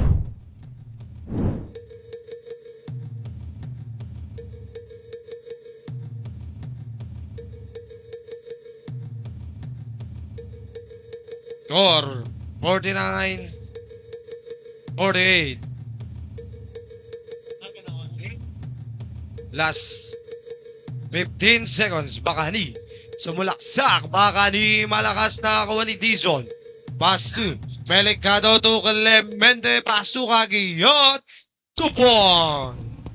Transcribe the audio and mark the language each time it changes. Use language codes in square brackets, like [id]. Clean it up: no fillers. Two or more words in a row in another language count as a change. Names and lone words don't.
[en] Score 49 48. Last 15 seconds. [tl] Bakani sumulaksak. Bakani malakas na kakuha ni Dizon. [en] Pass to Meligado to Clemente. Pass to Kagiyat. 2 point.